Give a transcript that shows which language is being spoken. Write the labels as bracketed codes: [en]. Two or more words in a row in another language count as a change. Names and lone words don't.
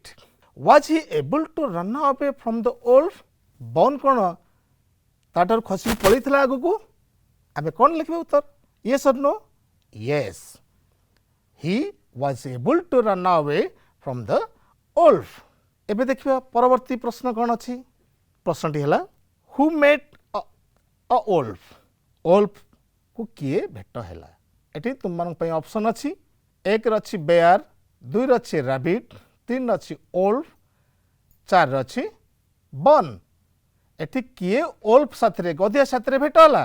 [en] Was he able to run away from the wolf? [or] ବନ୍ କ'ଣ ତାଠାରୁ ଖସିକି ପଳେଇଥିଲା ଆଗକୁ? ଆମେ କ'ଣ ଲେଖିବା ଉତ୍ତର? [en] yes or no? yes, he was able to run away from the wolf. [or] ଏବେ ଦେଖିବା ପରବର୍ତ୍ତୀ ପ୍ରଶ୍ନ କ'ଣ ଅଛି? ପ୍ରଶ୍ନଟି ହେଲା, [en] who met a wolf? [or] ଓଲ୍ଫକୁ କିଏ ଭେଟ ହେଲା? ଏଠି ତୁମମାନଙ୍କ ପାଇଁ ଅପସନ୍ ଅଛି। ଏକରେ ଅଛି ବେୟାର, ଦୁଇରେ ଅଛି ରାବିଟ୍, ତିନିରେ ଅଛି ଓଲ୍ଫ, ଚାରିରେ ଅଛି ବନ୍। ଏଠି କିଏ ଓଲ୍ଫ ସାଥିରେ ଗଧିଆ ସାଥିରେ ଭେଟ ହେଲା?